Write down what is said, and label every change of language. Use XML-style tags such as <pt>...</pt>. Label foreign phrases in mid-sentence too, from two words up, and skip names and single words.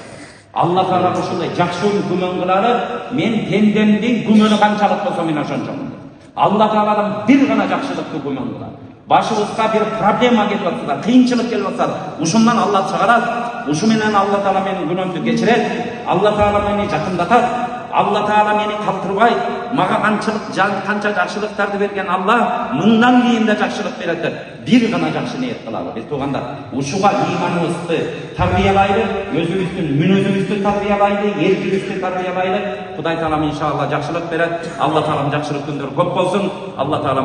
<ky>Алла Таала ушундай жакшы күмөн кылары, мен пендемдин күмөнү канчалык болсо мен ошончомун. Алла Тааладан бир гана жакшылыкты күмөн кылат. Башыбызга бир проблема келип атса, кыйынчылык келип атса, ушундан Алла чыгарат. Ушу менен Алла Таала менин күнөөмдү кечирет. Алла Таала мени жакындатат. Алла Таала мени калтырбайт. Мага канча жакшылыктарды берген Алла мындан кийин да жакшылык берет деп бир гана жакшы ниет кылалы. Биз туугандар, ушуга ыйманыбызды тарбиялайлы, өзүбүздүн мүнөзүбүздү тарбиялайлы, эркибизди тарбиялайлы. Кудай Таалам иншалла жакшылык берет. Алла Таалам жакшылык күндөр көп болсун.</ky>